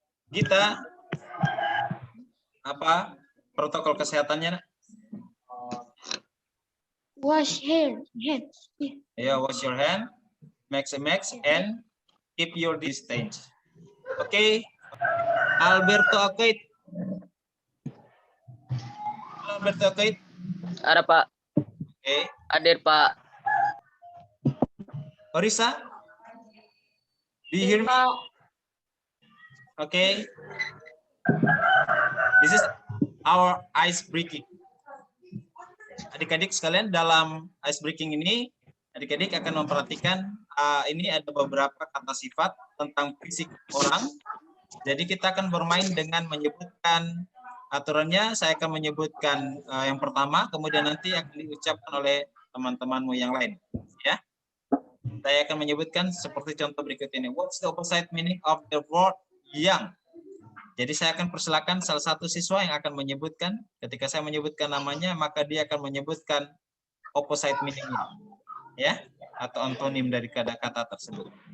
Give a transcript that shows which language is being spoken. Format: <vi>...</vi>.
<id>Gita, apa protokol kesehatannya?</id> <en>Wash hands. Yeah, wash your hand, make a mask, and keep your distance. Oke, Alberto Akoit. Alberto Akoit.</en> <id>Ada Pak. Oke. Hadir Pak.</id> <en>Orisa, do you hear me? Okay. This is our ice breaking.</en> <id>Adik-adik sekalian, dalam ice breaking ini, adik-adik akan memperhatikan ini ada beberapa kata sifat tentang fisik orang. Jadi kita akan bermain dengan menyebutkan aturannya. Saya akan menyebutkan yang pertama, kemudian nanti akan diucapkan oleh teman-temanmu yang lain. Ya. Saya akan menyebutkan seperti contoh berikut ini.</id> <en>What's the opposite meaning of the word young?</en> <id>Jadi saya akan persilakan salah satu siswa yang akan menyebutkan. Ketika saya menyebutkan namanya, maka dia akan menyebutkan opposite meaning-nya, ya, atau antonim dari kata-kata tersebut.</id>